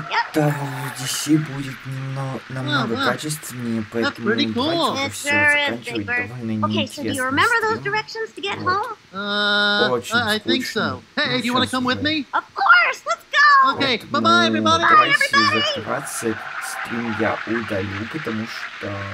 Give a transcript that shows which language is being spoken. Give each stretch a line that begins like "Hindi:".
Russian: WWDC будет намного качественнее, поэтому давайте все заканчивать довольно
English: Okay, so do you remember those directions to get home? I think so. Hey, do you want to come with me? Of course, let's go! Okay, bye-bye, everybody!
Russian: Давайте закрываться. Стрим я удалю, потому что...